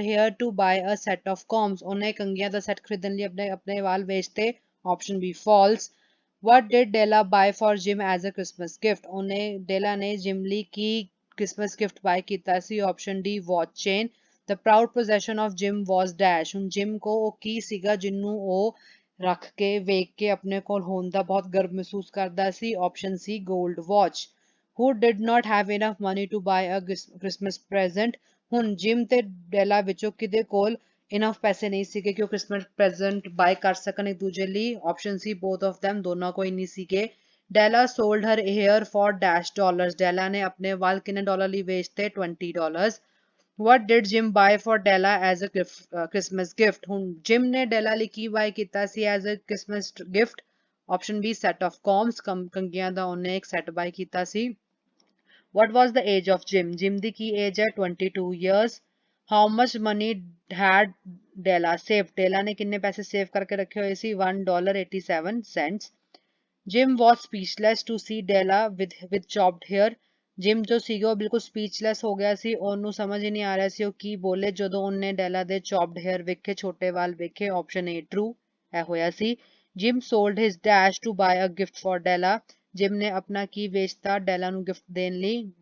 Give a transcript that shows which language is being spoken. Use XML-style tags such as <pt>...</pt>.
<en>to buy a set of combs</en> <pa>ਉਹਨੇ ਕੰਘੀਆਂ ਦਾ set ਖਰੀਦਣ ਲਈ ਆਪਣੇ ਵਾਲ ਵੇਚਤੇ</pa> <en>option B false what did Della buy for Jim as a Christmas gift</en> <pa>ਉਹਨੇ Della ਨੇ Jim ਲਈ ਕੀ Christmas gift buy ਕੀਤਾ ਸੀ</pa> <en>option D watch chain the proud possession of Jim was dash</en> <pa>ਹੁਣ Jim ਕੋ ਉਹ ਕੀ ਸੀਗਾ ਜਿਹਨੂੰ ਉਹ ਰੱਖ ਕੇ ਵੇਖ ਕੇ ਆਪਣੇ ਕੋਲ ਹੋਣ ਦਾ ਬਹੁਤ ਗਰਵ ਮਹਿਸੂਸ ਕਰਦਾ ਸੀ।</pa> <en>Option ਸੀ gold watch. Who did not have enough money to buy a Christmas present?</en> <pa>ਹੁਣ ਜਿਮ ਤੇ ਡੈਲਾ ਵਿੱਚੋਂ ਕਿਹਦੇ ਕੋਲ ਇਨਫ ਪੈਸੇ ਨਹੀਂ ਸੀਗੇ ਕਿ ਉਹ ਕ੍ਰਿਸਮਸ ਪ੍ਰੈਜ਼ੈਂਟ ਬਾਏ ਕਰ ਸਕਣ ਇੱਕ ਦੂਜੇ ਲਈ।</pa> <en>option ਸੀ both of them,</en> <pa>ਦੋਨਾਂ ਕੋਈ ਨਹੀਂ ਸੀਗੇ। ਡੈਲਾ</pa> <en>sold her hair for dash dollars,</en> <pa>ਡੈਲਾ ਨੇ ਆਪਣੇ ਵਾਲ ਕਿੰਨੇ ਡਾਲਰ ਲਈ ਵੇਚਤੇ?</pa> <en>$20। What did Jim buy for Della as a Christmas gift?</en> <pa>ਹੁਣ ਜਿਮ ਨੇ ਡੈਲਾ ਲਈ ਕੀ ਬਾਏ ਕੀਤਾ ਸੀ</pa> <en>as a Christmas gift? Option B set of combs,</en> <pa>ਕੰਘੀਆਂ ਦਾ ਉਹਨੇ ਇੱਕ ਸੈੱਟ ਬਾਏ ਕੀਤਾ ਸੀ।</pa> <en>What was the age of Jim? Jim</en> <pa>ਦੀ Ki age ਹੈ?</pa> <en>22 years. How much money had Della saved?</en> <pa>Della ਨੇ ਕਿੰਨੇ ਪੈਸੇ ਸੇਵ ਕਰਕੇ ਰੱਖੇ ਹੋਏ ਸੀ?</pa> <en>$1.87। Jim was speechless to see Della with chopped hair.</en> <pa>Gym ਜੋ ਸੀਗਾ ਉਹ ਬਿਲਕੁਲ ਸਪੀਚਲੈਸ ਹੋ ਗਿਆ ਸੀ, ਉਹਨੂੰ ਸਮਝ ਹੀ ਨਹੀਂ ਆ ਰਿਹਾ ਸੀ ਉਹ ਕੀ ਬੋਲੇ ਜਦੋਂ ਉਹਨੇ ਡੈਲਾ ਦੇ ਚੌਪਡ ਹੇਅਰ ਵੇਖੇ, ਛੋਟੇ ਵਾਲ ਵੇਖੇ।</pa> <en>option A true</en> <pa>ਇਹ ਹੋਇਆ ਸੀ।</pa> <en>Jim sold his dash to buy a gift for Della,</en> <pa>gym ਨੇ ਆਪਣਾ ਕੀ ਵੇਚਤਾ ਡੈਲਾ ਨੂੰ ਗਿਫਟ ਦੇਣ ਲਈ?</pa>